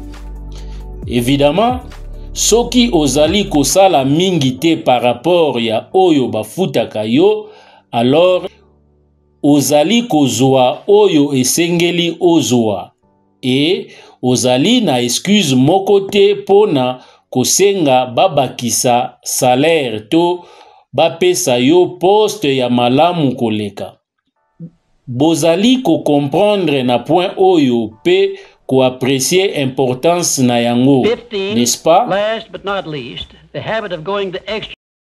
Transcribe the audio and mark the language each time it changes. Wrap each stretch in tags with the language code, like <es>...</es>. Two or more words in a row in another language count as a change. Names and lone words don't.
<ln>Évidemment, soki ozali kosala mingi te</ln> <fr>par rapport</fr> <ln>ya oyo bafutaka yo, alors ozali kozwa oyo esengeli ozwa et ozali na excuse moko te pona kosenga babakisa salaire to bapesa yo poste ya malamu koleka. Bozali ko comprendre na point oyo pe ko</ln> <fr>apprécier importance</fr> <ln>na yango,</ln> <fr>n'est-ce pas?</fr> <en>Last but not least, the habit of going the extra</en>